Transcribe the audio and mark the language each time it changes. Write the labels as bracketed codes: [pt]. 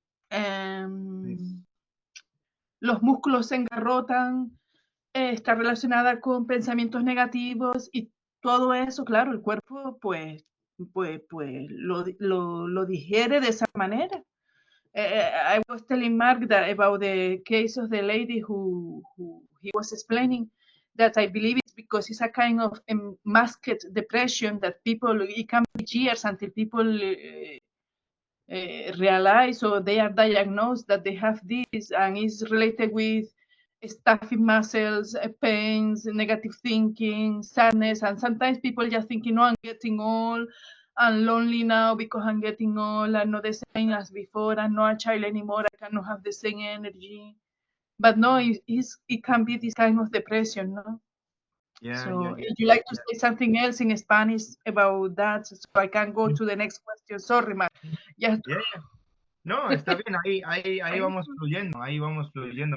[en] Nice. [es] los músculos se engarrotan, está relacionada con pensamientos negativos y todo eso, claro, el cuerpo pues lo digiere de esa manera. [en] I was telling Mark that about the case of the lady who he was explaining that I believe it's because it's a kind of masked depression that people, it can be years until people realize or they are diagnosed that they have this and it's related with stuffy muscles, pains, negative thinking, sadness, and sometimes people just thinking, "No, I'm getting old, I'm lonely now because I'm getting old, I'm not the same as before, I'm not a child anymore, I cannot have the same energy." But no, it can be this kind of depression, no? Yeah, yeah, So yeah, if you like to yeah. say something else in Spanish about that, so I can go Mm. to the next question. Sorry, Mark. Yes. Yeah, yeah. [es] No, está bien, ahí vamos fluyendo, ahí vamos fluyendo.